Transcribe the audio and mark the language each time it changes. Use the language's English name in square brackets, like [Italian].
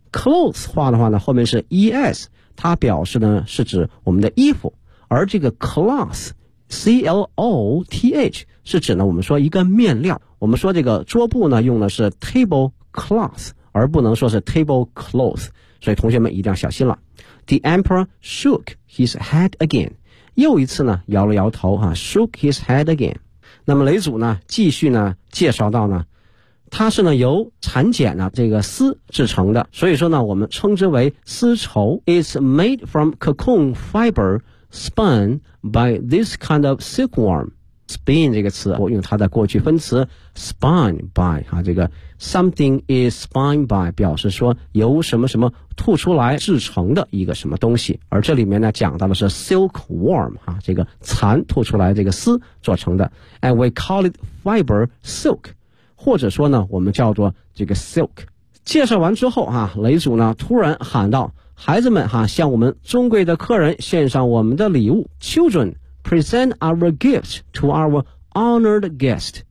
[Chinese] Cloth 化的话呢，后面是 es。它表示呢是指我们的衣服，而这个 cloth C-L-O-T-H 是指呢我们说一个面料，我们说这个桌布呢用的是 table cloth 而不能说是 table cloth， 所以同学们一定要小心了。 [English] The emperor shook his head again， [Chinese] 又一次呢摇了摇头啊 [English] shook his head again。 [Chinese] 那么雷祖呢继续呢介绍到呢，它是呢由蚕茧的这个丝制成的，所以说呢我们称之为丝绸。 [English] It's made from cocoon fiber spun by this kind of silkworm. [Chinese] spin 这个词，我用它的过去分词 spun by 啊，这个 [English] something is spun by [Chinese] 表示说由什么什么吐出来制成的一个什么东西，而这里面呢讲到的是 silkworm 啊，这个蚕吐出来这个丝做成的， [English] and we call it fiber silk， [Chinese] 或者说呢我们叫做这个 silk。介绍完之后啊，雷主呢突然喊道，孩子们哈，向我们尊贵的客人献上我们的礼物。 [English] Children, present our gift to our honored guest.